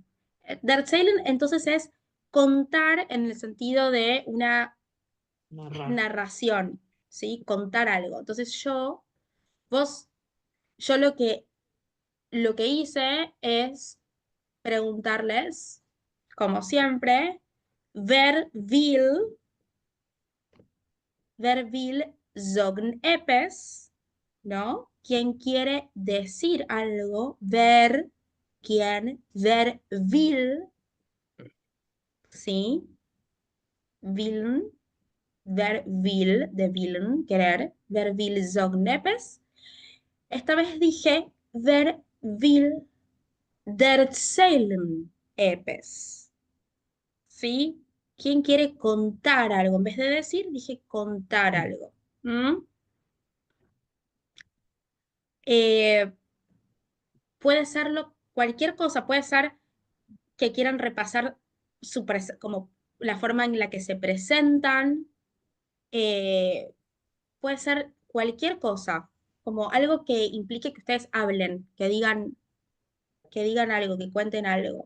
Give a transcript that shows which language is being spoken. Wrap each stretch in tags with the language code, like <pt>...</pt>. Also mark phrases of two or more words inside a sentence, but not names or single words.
<es>Derzählen entonces es contar en el sentido de una Narrar. narración, ¿sí? Contar algo. Entonces vos, yo lo que hice es preguntarles, como siempre,</es> <de>wer will sagen etwas,</de> <es>¿no? ¿Quién quiere decir algo?</es> <de>Wer ¿sí? Willen, wer will, de willen, querer, wer will sagen etwas.</de> <es>Esta vez dije,</es> <de>wer will erzählen etwas,</de> <es>¿sí? ¿Quién quiere contar algo? En vez de decir, dije contar algo. ¿Mm? Eh, puede serlo cualquier cosa, puede ser que quieran repasar como la forma en la que se presentan, eh, puede ser cualquier cosa, como algo que implique que ustedes hablen, que digan algo, que cuenten algo.</es>